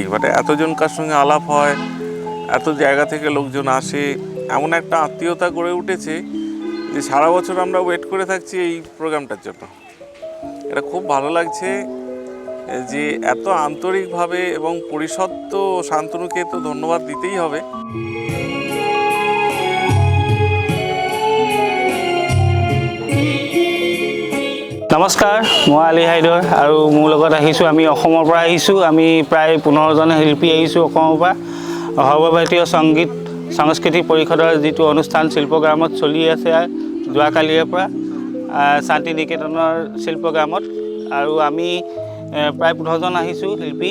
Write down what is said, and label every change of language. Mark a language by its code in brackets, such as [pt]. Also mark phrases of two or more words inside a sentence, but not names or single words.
[bn] এতজনকার সঙ্গে আলাপ হয়, এত জায়গা থেকে লোকজন আসে, এমন একটা আত্মীয়তা গড়ে উঠেছে যে সারা বছর আমরা ওয়েট করে থাকছি এই প্রোগ্রামটার জন্য। এটা খুব ভালো লাগছে যে এত আন্তরিকভাবে, এবং পরিষদ তো শান্তনুকে তো ধন্যবাদ দিতেই হবে। [as] নমস্কাৰ, মই আলী হাইদৰ আৰু মোৰ লগত আহিছোঁ। আমি অসমৰ পৰা আহিছোঁ। আমি প্ৰায় 15জন শিল্পী আহিছোঁ অসমৰ পৰা। সৰ্বভাৰতীয় সংগীত সংস্কৃতি পৰিষদৰ যিটো অনুষ্ঠান শিল্পগ্ৰামত চলি আছে যোৱাকালিৰে পৰা শান্তি নিকেতনৰ শিল্পগ্ৰামত, আৰু আমি প্ৰায় 15জন আহিছোঁ শিল্পী।